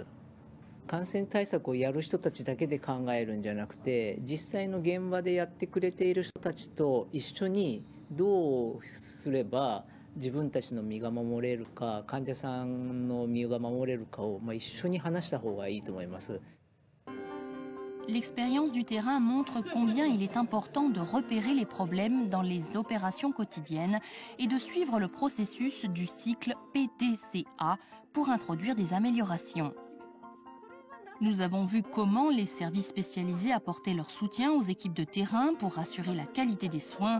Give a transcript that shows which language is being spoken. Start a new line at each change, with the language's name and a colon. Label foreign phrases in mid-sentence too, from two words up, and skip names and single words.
Japanese: 感染対策をやる人たちだけで考えるんじゃなくて、実際の現場でやってくれている人たちと一緒にどうすれば自分たちの身が守れるか、患者さんの身が守れるかを一緒に話した方がいいと思います。
French: L'expérience du terrain montre combien il est important de repérer les problèmes dans les opérations quotidiennes et de suivre le processus du cycle PDCA pour introduire des améliorations. Nous avons vu comment les services spécialisés apportaient leur soutien aux équipes de terrain pour assurer la qualité des soins.